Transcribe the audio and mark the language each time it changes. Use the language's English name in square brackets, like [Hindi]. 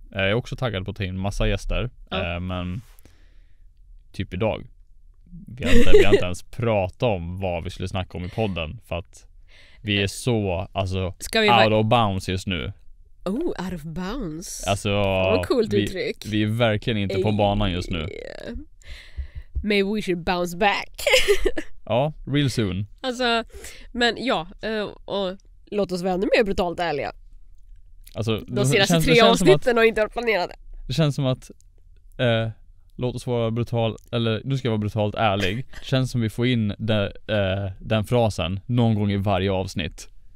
[Swedish] Jag är också taggad på att ta in massa gäster. Men typ idag. Vi har inte ens pratat om vad vi skulle snacka om i podden. För att vi är så [English] out of bounds [Swedish] just nu. [English] Oh, out of bounds. [Swedish] Alltså, vad coolt uttryck. Vi är verkligen inte på banan just nu. [English] Maybe we should bounce back. Ja, real soon. [Swedish] Alltså, men ja, och låt oss vara ännu mer brutalt ärliga. Alltså, de senaste 3 avsnitten har inte varit planerade. Det känns som att låt oss vara nu ska jag vara brutalt ärlig. Det känns som vi får in den frasen någon gång i varje avsnitt.